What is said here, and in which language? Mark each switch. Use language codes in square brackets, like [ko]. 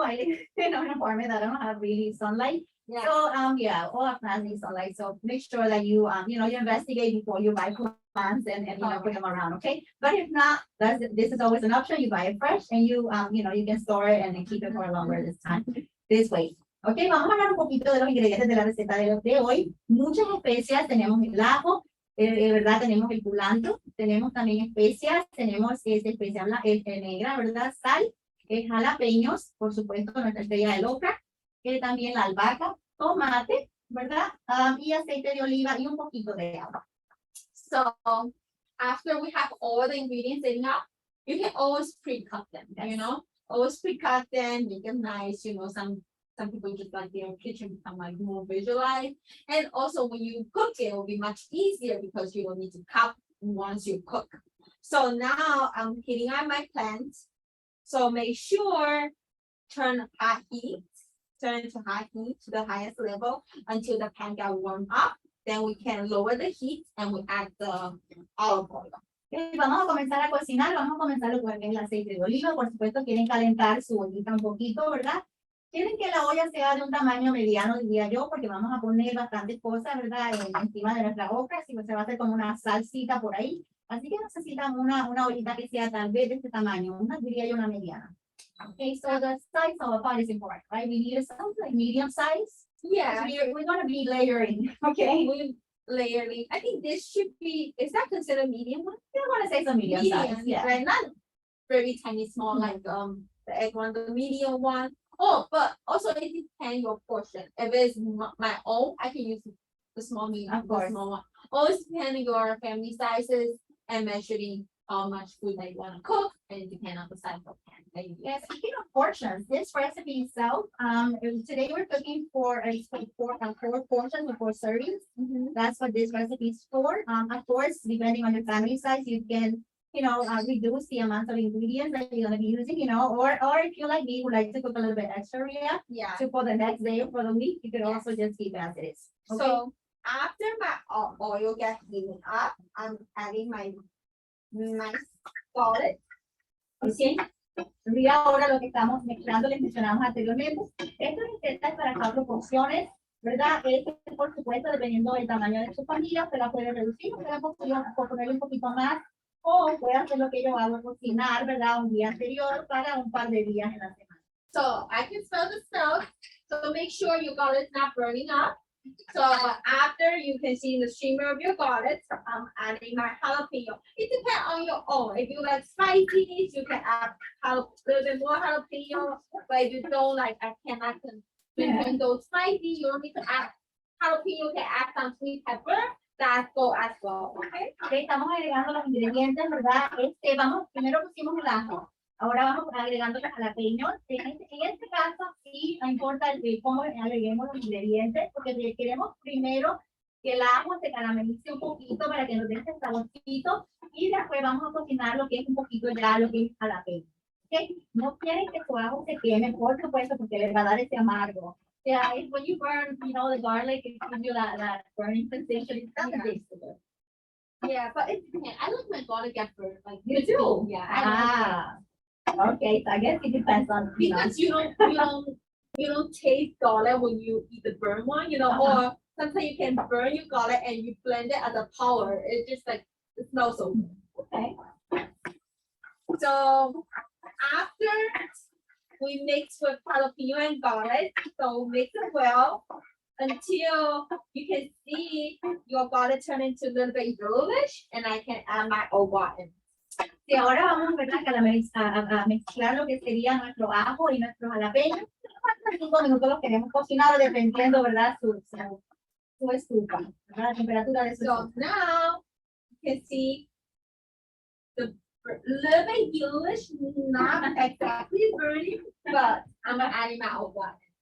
[en] I live in an apartment that don't have really sunlight. Yeah. So, all our plants need sunlight. So make sure that you investigate before you buy plants and put them around, okay? But if not, this is always an option. You buy it fresh and you can store it and then keep it for longer this way. [es] Ok, vamos a hablar un poquito de los ingredientes de la receta de hoy. Muchas especias, tenemos el ajo, ¿verdad? Tenemos el culantro, tenemos también especias, tenemos especia negra, ¿verdad? Sal, jalapeños, por supuesto, nuestra estrella de okra, también la albahaca, tomate, ¿verdad? Y aceite de oliva y un poquito de agua. [en] So after we have all the ingredients in now, you can always pre-cut them, always pre-cut them, make them nice, some people just like their kitchen become like more visualized. And also when you cook it will be much easier because you don't need to cut once you cook. So now I'm heating on my plants. So make sure turn to high heat to the highest level until the pan got warmed up. Then we can lower the heat and we add the olive oil. [es] Okay, vamos a comenzar a cocinar, vamos a comenzar con el aceite de oliva. Por supuesto, quieren calentar su ollita un poquito, ¿verdad? Quieren que la olla sea de un tamaño mediano, diría yo, porque vamos a poner bastantes cosas, ¿verdad? Encima de nuestra okra, si se va a hacer como una salsita por ahí. Así que necesitamos una ollita que sea tal vez de este tamaño, diría yo una mediana. [en] Okay, so the size of a pot is important, right? We need something like medium size. Yeah. So we're going to be layering, okay? layering. I think this should be, is that considered medium one? I want to say some medium size, Medium, yeah. right? Not very tiny, small, like the egg one, the medium one. Oh, but also it depends your portion. If it's my own, I can use the small, medium, Of course. small one. Always depend on your family sizes and measuring how much food that you want to cook, and it depends on the size of pan that you use. Yeah, speaking of portions, this recipe itself, today we're cooking for four portions or 4 servings. That's what this recipe is for. Of course, depending on your family size, you can, reduce the amount of ingredients that you're gonna be using, or if you like me, would like to cook a little bit extra, Yeah. so for the next day or for the week, you could Yes. also just keep as it is. Okay? So after my oil gets heated up, I'm adding my salad. Ok. [es] Y ahora lo que estamos mezclando, les mencionamos anteriormente, esto es para 4 porciones, ¿verdad? Este, por supuesto, dependiendo del tamaño de su familia, se la puede reducir, se la puede ponerle un poquito más, o puede hacer lo que yo hago, cocinar, ¿verdad? Un día anterior para un par de días en la semana. [en] So I can smell the smoke. So make sure your garlic's not burning up. So after you can see the shimmer of your garlic, I'm adding my jalapeno. It depends on your own. If you like spicy, you can add a little bit more jalapeno. But if you don't like, I cannot consume those spicy. You don't need to add jalapeno. You can add some sweet pepper. That go as well. Okay. [es] Ok, estamos agregando los ingredientes, ¿verdad? Primero pusimos el ajo. Ahora vamos agregando los jalapeños. En este caso, sí, no importa cómo agreguemos los ingredientes, porque queremos primero que el ajo se caramelice un poquito para que nos dé ese saborcito, y después vamos a cocinar lo que es un poquito ya lo que es jalapeño. ¿Okay? No quieren que su ajo se queme, por supuesto, porque les va a dar ese amargo. [en] Yeah, it's when you burn, the garlic, it gives you that burning sensation. It doesn't taste so good. Yeah, but it depends. I like my garlic get burned. Like You do? Yeah. I like Okay, so I guess it depends on, because you don't taste garlic when you eat the burnt one, or sometimes you can burn your garlic and you blend it as a powder. It's just like it smells so good. Okay. So after we mix with jalapeno and garlic, so mix it well until you can see your garlic turn into a little bit yellowish, and I can add my okra in. [es] Sí, ahora vamos, ¿verdad? A mezclar lo que sería nuestro ajo y nuestro jalapeño. 5 minutos los queremos cocinar dependiendo, ¿verdad? Su estufa, ¿verdad? La temperatura de su [en] So [es] estufa. [en] now you can see the little bit yellowish, not exactly burning, but I'm adding my okra.